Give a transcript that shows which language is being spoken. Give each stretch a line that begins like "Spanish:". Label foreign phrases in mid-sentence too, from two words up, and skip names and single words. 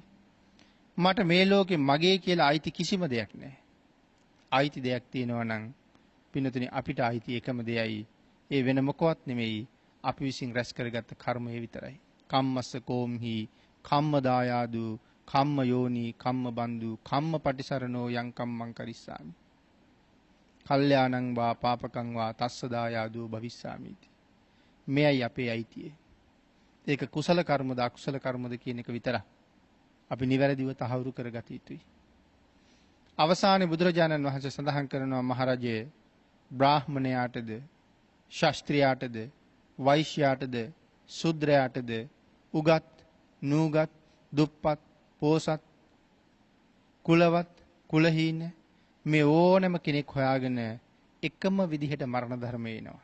Sinhala: මට මේ ලෝකේ මගේ කියලා අයිති කිසිම දෙයක් නැහැ. අයිති දෙයක් තියෙනවා නම් පින්නතුනි අපිට අයිති එකම දෙයයි. ඒ වෙන මොකවත් නෙමෙයි. අපි විසින් රැස් කරගත්ත කර්මය විතරයි.
Pali: කම්මස්ස කෝම්හි කම්ම දායාදු කම්ම යෝනි කම්ම බන්දු කම්ම පටිසරණෝ යං කම්මං කරිස්සාමි. කල්යාණං වා පාපකං වා තස්ස දායාදු භවිස්සාමිති.
Sinhala: මෙයයි අපේ අයිතිය. ඒක කුසල කර්මද අකුසල කර්මද කියන එක විතරයි. අපි නිවැරදිව තහවුරු කරගත යුතුයි. අවසානයේ බුදුරජාණන් වහන්සේ සඳහන් කරනවා මහරජය බ්‍රාහ්මණයාටද ශාස්ත්‍රයාටද වෛශ්‍යයාටද ශුද්‍රයාටද උගත් නූගත් දුප්පත් පෝසත් කුලවත් කුලහීන මේ ඕනම කෙනෙක් හොයාගෙන එකම විදිහට මරණ ධර්ම එනවා.